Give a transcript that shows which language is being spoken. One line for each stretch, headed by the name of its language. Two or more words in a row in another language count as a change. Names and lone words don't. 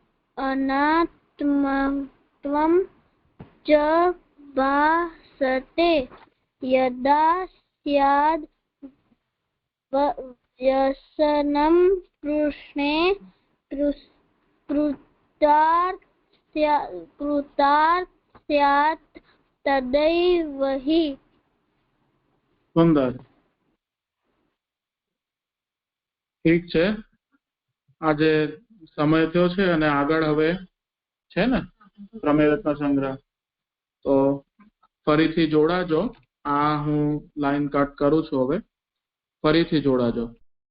Sanskrit: अनात्मत्वं च भासते यदा स्याद् व्यसनं कृष्णे कृतार्थः स्यात् तदैव हि
Gujarati: સુંદર ઠીક છે આજે સમય થયો છે અને આગળ હવે છે ને પ્રમેય રત્ન સંગ્રહ તો ફરીથી જોડાજો આ હું લાઈન કટ કરું છું હવે ફરીથી જોડાજો